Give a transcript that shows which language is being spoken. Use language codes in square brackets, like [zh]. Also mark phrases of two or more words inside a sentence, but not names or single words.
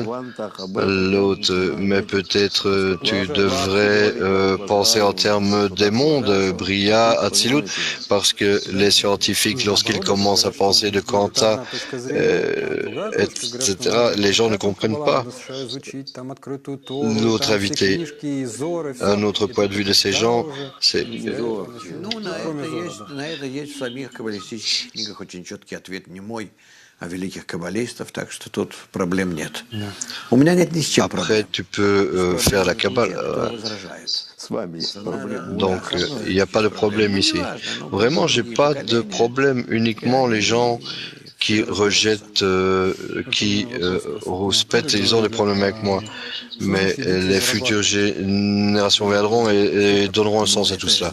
[fr] L'autre, mais peut-être tu devrais penser en termes des mondes, Bria, Atzilut, parce que les scientifiques, lorsqu'ils commencent à penser de Quanta, etc., les gens ne comprennent pas. L'autre invité, un autre point de vue de ces gens, c'est... [ru] На это есть в самих каббалистических книгах очень четкий ответ не мой, а великих каббалистов, так что тут проблем нет. У меня нет ни с чем проблем. [fr] Après, tu peux faire la Kabbale. Donc, il n'y a pas de problème ici. Vraiment, j'ai pas de problème. Uniquement les gens qui rejettent, qui rouspètent, ils ont des problèmes avec moi. Mais les futures générations viendront et donneront un sens à tout cela.